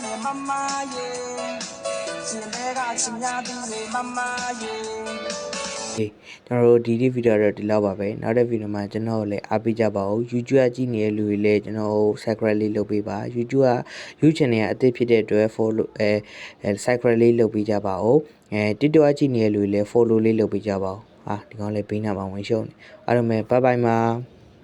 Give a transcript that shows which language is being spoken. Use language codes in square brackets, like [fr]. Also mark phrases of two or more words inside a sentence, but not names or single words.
[my] mama ye Chinega chinya tu we mama ye ဒီကျွန်တော်တို့ဒီဗီဒီယိုတော့ဒီလောက်ပါပဲနောက်တဲ့ဗီဒီယိုမှာကျွန်တော်လည်းအားပေးကြပါဦး YouTube ကြည့်နေတဲ့လူတွေလည်းကျွန်တော် subscribe လေးလုပ်ပေးပါ YouTube က YouTube channel အသစ်ဖြစ်တဲ့အတွက် [en] follow subscribe [my] လေးလုပ်ပေးကြပါဦးTikTok ကြည့်နေတဲ့လူတွေလည်း follow လေးလုပ်ပေးကြပါဦးဟာဒီကောင်လည်းဘေးနားမှာဝင်ရှုံးနေအားလုံးပဲ [en] bye bye [my] ပါ